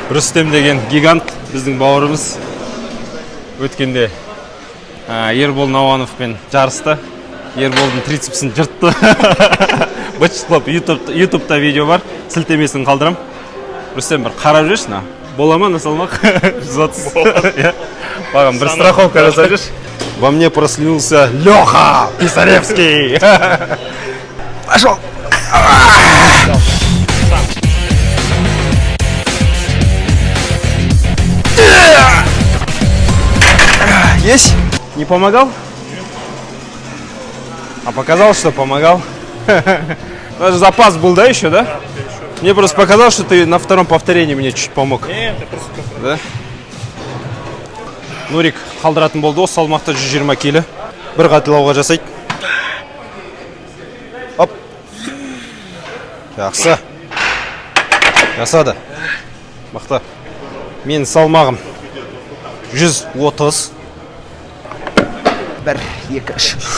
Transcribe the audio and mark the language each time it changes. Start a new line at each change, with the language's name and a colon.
Kazakh: Рүстем деген гигант біздің бауырымыз. Өткенде Ербол Науановпен жарысты. Ерболдың трицепсін жыртты. Бычықлап ютубта видео бар. Сілтемесін қалдырам. Рүстем бір қарап жүрші. Бола ма на салмақ? 130. Бағам, бір страховка жасап жүрші.
Russian: Во мне прослюнился Леха Писаревский. Пошел. Есть? Не помогал? А показал, что помогал. Даже запас был, да, еще, да? Мне просто показалось, что ты на втором повторении мне чуть помог. Нет, ты просто да?
Kazakh: Нурик қалдыратын болды, осы салмақта 120 келі. Бір қайталауға жасайды. Оп. Жақсы. Жасады. Мақта. Мен салмағым 130. 1, 2, 3.